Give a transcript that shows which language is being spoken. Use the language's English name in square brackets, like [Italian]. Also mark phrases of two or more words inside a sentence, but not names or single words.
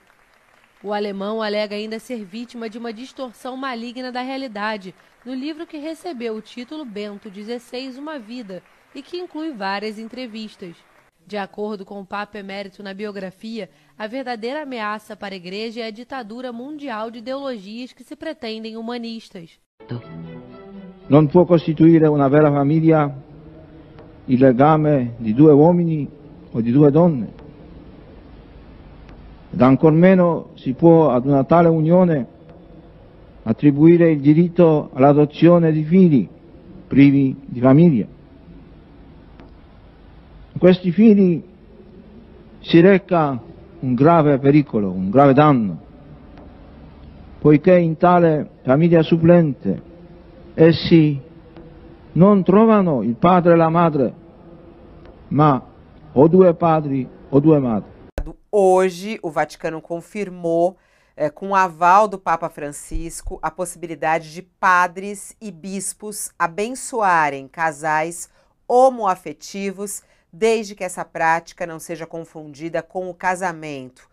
[Portuguese] O alemão alega ainda ser vítima de uma distorção maligna da realidade no livro que recebeu o título Bento XVI, Uma Vida, e que inclui várias entrevistas. De acordo com o Papa Emérito na biografia, a verdadeira ameaça para a Igreja é a ditadura mundial de ideologias que se pretendem humanistas. [Italian] Non può costituire una vera famiglia il legame di due uomini o di due donne. Ed ancor meno si può ad una tale unione attribuire il diritto all'adozione di figli privi di famiglia. In questi figli si reca un grave pericolo, un grave danno, poiché in tale famiglia supplente essi non trovano il padre e la madre, ma o due padri o due madri. [Portuguese] hoje o Vaticano confirmou, com o aval do Papa Francisco, a possibilidade de padres e bispos abençoarem casais homoafetivos, desde que essa prática não seja confundida com o casamento.